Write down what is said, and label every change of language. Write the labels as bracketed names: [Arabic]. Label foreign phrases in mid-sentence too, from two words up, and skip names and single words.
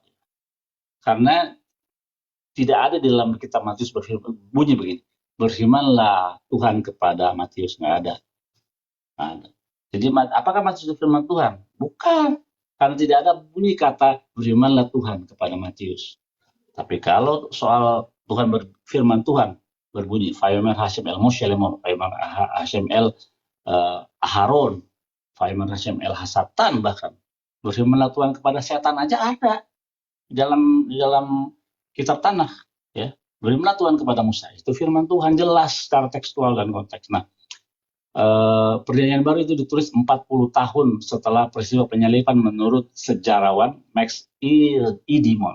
[Indonesian] Karena tidak ada di dalam kitab Matius bunyi begini, berfirmanlah Tuhan kepada Matius, nggak ada. Nggak ada. Jadi apakah Matius itu firman Tuhan? Bukan, karena tidak ada bunyi kata berfirmanlah Tuhan kepada Matius. Tapi kalau soal Tuhan berfirman, Tuhan berbunyi, [Hebrew] ויאמר השם אל משה למון, ויאמר השם אל אהרן, ויאמר השם אל השטן, [Indonesian] bahkan berfirmanlah Tuhan kepada setan aja ada di dalam kitab tanah, ya. Berilah Tuhan kepada Musa, itu firman Tuhan jelas secara tekstual dan konteks. Nah, Perjanjian Baru itu ditulis 40 tahun setelah peristiwa penyaliban menurut sejarawan Max Edimon.